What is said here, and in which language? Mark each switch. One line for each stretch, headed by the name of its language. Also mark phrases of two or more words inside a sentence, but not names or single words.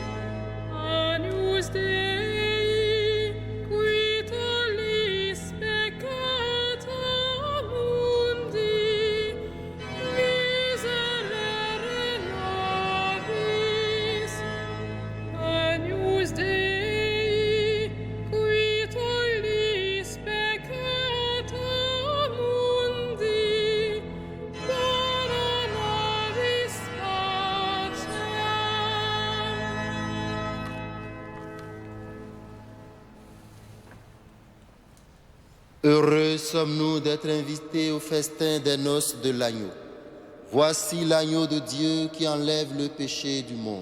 Latin: Agnus Dei, qui tollis peccata mundi, miserere nobis. Agnus Dei, qui tollis peccata mundi, dona nobis pacem.
French: Heureux sommes-nous d'être invités au festin des noces de l'agneau. Voici l'agneau de Dieu qui enlève le péché du monde.